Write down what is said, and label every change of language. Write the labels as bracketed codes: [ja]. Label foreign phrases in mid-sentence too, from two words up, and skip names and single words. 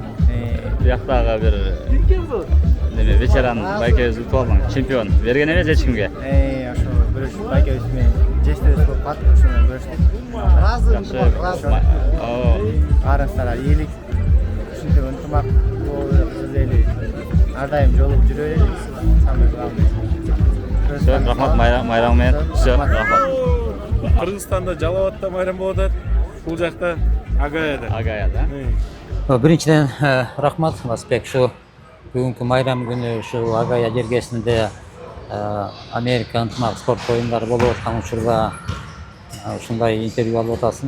[ky] Бияктагы бир неме ветеран байкебиз утуп алдың, чемпион. Берген эмес эч кимге. Ошо күрөш байкебиз менен жештебиз болуп калды, ошо менен күрөштүк. Разы. Арасында ийгилик, ушинтип ынтымак болуп эле ар дайым жолугуп жүрө элек. [ru] Самый главный. [ky] Все, рахмат майрам менен. Все, рахмат. Кыргызстанда Жалал-Абадта майрам болуп атат. Бул жакта Агаяда. Агаяда. Биринчиден рахмат Басбек, ушу бүгүнкү майрам күнү ушу Агая жергесинде Америка ынтымак спорт оюндары болуп аткан учурда ушундай интервью алып атасың.